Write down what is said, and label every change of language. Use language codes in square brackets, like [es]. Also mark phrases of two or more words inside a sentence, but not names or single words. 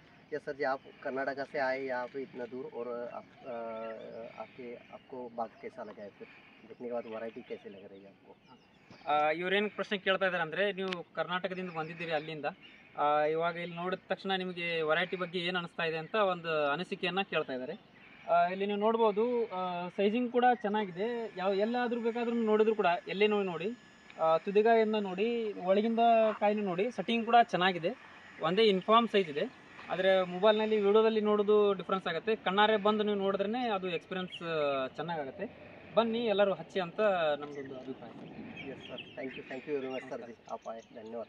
[en] yes sir [hi] जी, आप कर्नाटका से आए यहाँ पे इतना दूर, और आपको बाग कैसा लगा है, फिर देखने के बाद वैरायटी कैसे लग रही है आपको? [kn] ಇವರೇನು ಪ್ರಶ್ನೆ ಕೇಳ್ತಾ ಇದ್ದಾರೆ ಅಂದರೆ, ನೀವು ಕರ್ನಾಟಕದಿಂದ ಬಂದಿದ್ದೀರಿ ಅಲ್ಲಿಂದ, ಇವಾಗ ಇಲ್ಲಿ ನೋಡಿದ ತಕ್ಷಣ ನಿಮಗೆ ವೆರೈಟಿ ಬಗ್ಗೆ ಏನು ಅನಿಸ್ತಾ ಇದೆ ಅಂತ ಒಂದು ಅನಿಸಿಕೆಯನ್ನು ಕೇಳ್ತಾ ಇದ್ದಾರೆ. ಇಲ್ಲಿ ನೀವು ನೋಡ್ಬೋದು, ಸೈಜಿಂಗ್ ಕೂಡ ಚೆನ್ನಾಗಿದೆ, ಎಲ್ಲಾದರೂ ಬೇಕಾದ್ರೂ ನೋಡಿದ್ರು ಕೂಡ ಎಲ್ಲೇ ನೋಡಿ ತುದಿಗಾಯಿಂದ ನೋಡಿ, ಒಳಗಿಂದ ಕಾಯಿನೂ ನೋಡಿ, ಸೆಟ್ಟಿಂಗ್ ಕೂಡ ಚೆನ್ನಾಗಿದೆ, ಒಂದೇ [en] uniform size [kn] ಇದೆ. ಆದರೆ ಮೊಬೈಲ್ನಲ್ಲಿ ವಿಡಿಯೋದಲ್ಲಿ ನೋಡೋದು ಡಿಫ್ರೆನ್ಸ್ ಆಗುತ್ತೆ, ಕಣ್ಣಾರೆ ಬಂದು ನೀವು ನೋಡಿದ್ರೇ ಅದು ಎಕ್ಸ್ಪೀರಿಯನ್ಸ್ ಚೆನ್ನಾಗಾಗುತ್ತೆ. ಬನ್ನಿ ಎಲ್ಲರೂ ಹಚ್ಚಿ ಅಂತ ನಮ್ಮದೊಂದು ಅಭಿಪ್ರಾಯ. [en] yes sir, thank you very much sir [hi] जी, आप आए, धन्यवाद.